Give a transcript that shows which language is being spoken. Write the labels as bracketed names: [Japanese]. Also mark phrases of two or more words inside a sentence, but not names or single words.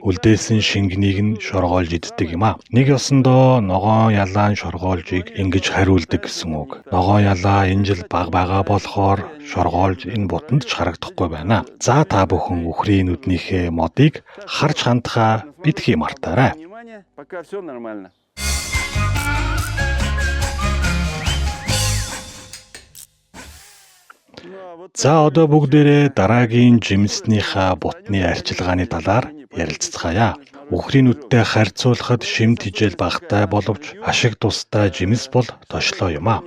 [Mongolian] Үлдээсэн шингэнийг нь шоргоолж иддэг юм а. Нэг ёсондоо ногоон ялаан шоргоолжийг ингэж хариулдаг гэсэн үг. Ногоон ялаа энэ жил баг байгаа болохоор шоргоолж энэ бутанд ч харагдахгүй байна. За та бүхэн үхрийн нүднийхээ модыг харж хандхаа битгий мартаарай. [Russian] пока все нормально. [Mongolian] За одоо бүгдээрээ дараагийн жимснийхаа бутны арчилгааны талаар ярилцгаая. Үхрийн нүдтэй харьцуулахад шимт хижээл багтай боловч ашиг тустай жимс бол тошлоо юм а.